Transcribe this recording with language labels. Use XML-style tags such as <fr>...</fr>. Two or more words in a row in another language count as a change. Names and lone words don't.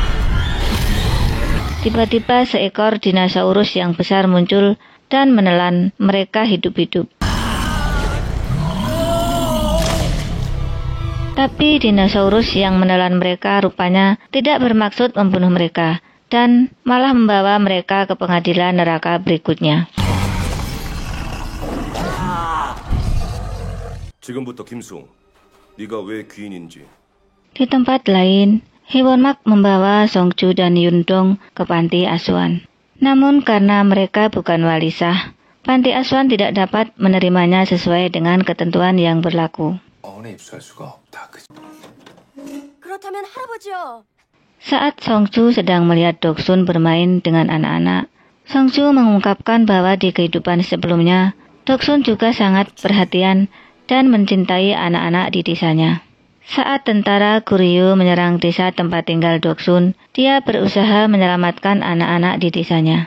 <id>Tiba-tiba seekor dinosaurus yang besar muncul dan menelan mereka hidup-hidup. Tapi dinosaurus yang menelan mereka rupanya tidak bermaksud membunuh mereka, dan malah membawa mereka ke pengadilan neraka berikutnya.</id> <ko>지금부터 김수홍, 네가 왜 귀인인지.</ko> <id>Di tempat lain, Hwonmak membawa Songju dan Yundong ke panti asuhan. Namun karena mereka bukan wali sah, panti asuhan tidak dapat menerimanya sesuai dengan ketentuan yang berlaku.</id> <ko>어원에 입수할 수가 없다. 그렇다면 할아버지요.</ko> <id>Saat Songju sedang melihat Doksun bermain dengan anak-anak, Songju mengungkapkan bahwa di kehidupan sebelumnya, Doksun juga sangat perhatian dan mencintai anak-anak di desanya. Saat tentara Goryeo menyerang desa tempat tinggal Doksun, dia berusaha menyelamatkan anak-anak di desanya.</id>